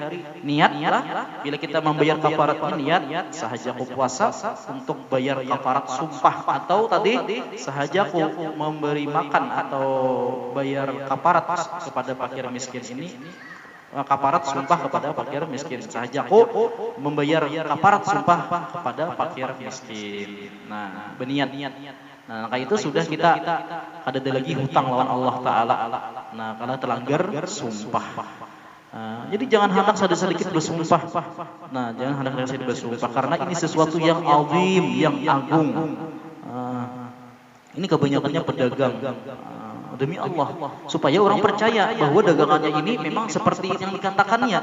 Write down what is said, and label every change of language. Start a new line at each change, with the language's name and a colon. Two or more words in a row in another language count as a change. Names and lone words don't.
Banjar: Niatlah bila kita membayar kafaratnya, niat sahaja aku puasa untuk bayar kafarat sumpah, atau tadi sahaja aku memberi makan atau bayar kafarat kepada fakir miskin ini. Kafarat sumpah kepada fakir miskin, sahaja aku membayar kafarat sumpah kepada fakir miskin. Nah, berniat. Nah, kayak itu sudah kita ada lagi hutang lawan Allah Ta'ala. Nah, karena terlanggar sumpah. Jadi jangan hendak sedikit bersumpah. Nah, jangan hendak sedikit bersumpah, karena ini sesuatu yang azim, yang agung. Ini kebanyakannya pedagang. Demi Allah, supaya orang percaya bahwa dagangannya ini memang seperti yang dikatakannya.